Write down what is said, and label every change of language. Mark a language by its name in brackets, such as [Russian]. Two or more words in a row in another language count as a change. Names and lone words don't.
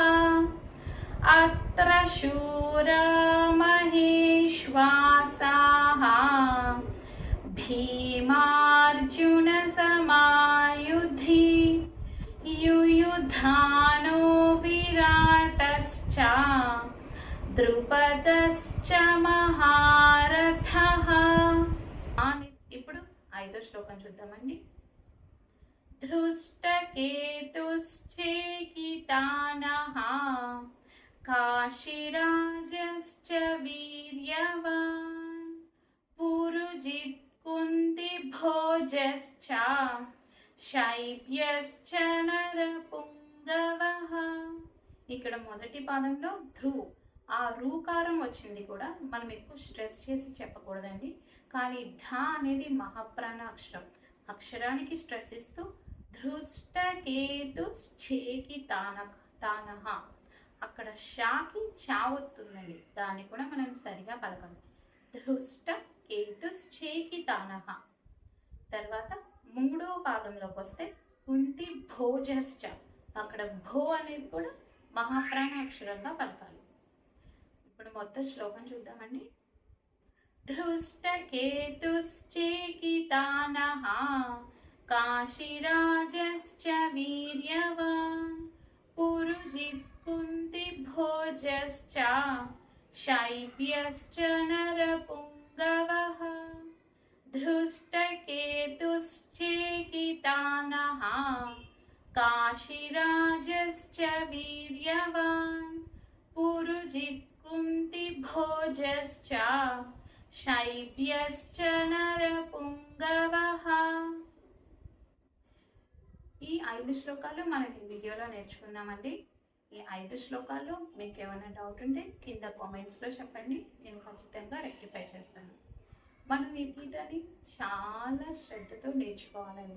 [Sanskrit] అత్ర శూరా మహేశ్వాసాః భీమార్జున సమాయుధి యుయుధానో విరాటశ్చ ద్రుపదశ్చ మహారథః. [Telugu] ఇప్పుడు ఐదో శ్లోకం చూద్దామండి. [Sanskrit] धृष्टकेतुश्चेकितानः काशीराजश्च वीर्यवान् पुरुजित् कुन्तिभोजश्च శైబ్యశ్చ నరపుంగవః. [Telugu] ఇక్కడ మొదటి పాదంలో ధ్రు, ఆ రూకారం వచ్చింది కూడా మనం ఎక్కువ స్ట్రెస్ చేసి చెప్పకూడదండి. కానీ ధ అనేది మహాప్రాణ అక్షరం. అక్షరానికి స్ట్రెస్ ఇస్తూ ధృష్టకేతు చేకి తానహ, అక్కడ షాకి చా వస్తుందండి, దాన్ని కూడా మనం సరిగా పలకాలి. [Sanskrit] ధృష్ట కేతు చేకి తానహ. [Telugu] తర్వాత మూడో పాదంలోకి వస్తే కుంతి భోజశ్చ, అక్కడ భో అనేది కూడా మహాప్రాణ అక్షరంగా పలకాలి. ఇప్పుడు మొత్తం శ్లోకం చూద్దామండి. [Sanskrit] धृष्टकेतुश्चेकितानः काशीराजश्च वीर्यवान् पुरुजित्कुन्तिभोजश्च शैब्यश्च नरपुङ्गवः। धृष्टकेतुश्चेकितानः काशीराजश्च वीर्यवान् पुरुजित्कुन्तिभोजश्च शैब्यश्च नरपुङ्गवः। [Telugu] ఈ 5 శ్లోకాలు మనకి వీడియోలో నేర్చుకుందామండి. ఈ 5 శ్లోకాలు మీకు ఏమైనా డౌట్ ఉంటే కింద కామెంట్స్లో చెప్పండి, నేను ఖచ్చితంగా రెక్టిఫై చేస్తాను. మనం ఈ గీతని చాలా శ్రద్ధతో నేర్చుకోవాలండి.